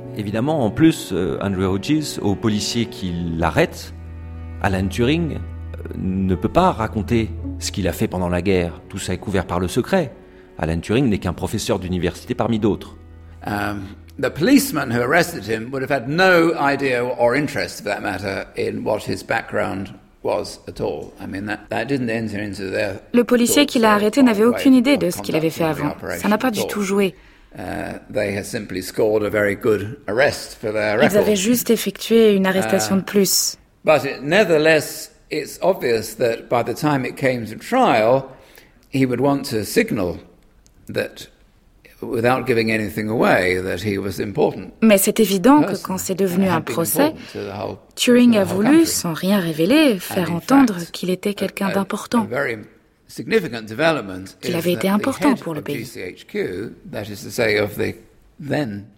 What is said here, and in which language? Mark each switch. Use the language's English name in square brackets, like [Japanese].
[French] En plus, Andrew Hodges, au policier qui l'arrête, Alan Turing, ne peut pas raconter ce qu'il a fait pendant la guerre. Tout ça est couvert par le secret. Alan Turing n'est qu'un professeur d'université parmi d'autres. [English] The policeman who arrested him would have had no idea or interest, for that matter, in what his background was at all. I mean, that didn't enter into their. [French] Le policier qui l'a arrêté n'avait aucune idée de ce qu'il avait fait avant. Ça n'a pas du tout joué. [English] They had simply scored a very good arrest for their record. [French] Ils avaient juste effectué une arrestation de plus. [English] But nevertheless, it's obvious that by the time it came to trial, he would want to signal that, without giving anything away, that he was important. [French] Mais c'est évident que quand c'est devenu un procès, Turing a voulu, sans rien révéler, faire entendre qu'il était quelqu'un d'important. [English] Significant development [French] qu'il avait été important pour le pays. [English] GCHQ, that is to say of the then,